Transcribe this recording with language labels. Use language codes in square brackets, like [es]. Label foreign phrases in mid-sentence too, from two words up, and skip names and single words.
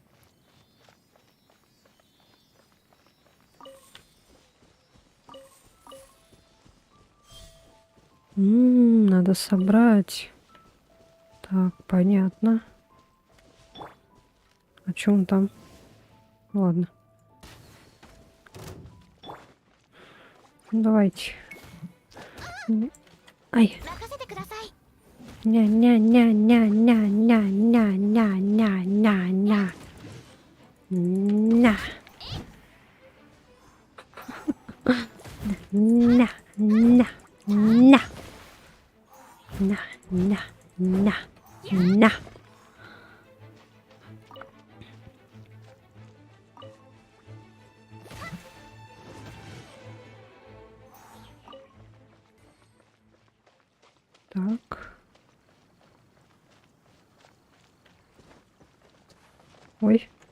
[ru] Надо собрать. Так, понятно. А чё он там? Ладно. Ну, давайте. Ай. Ня-ня-ня-ня-ня-ня-ня-ня-ня-ня-ня. Ня. Ня. Ня. Ня. Ня. Ня. Ня. Ня. Так. Ой.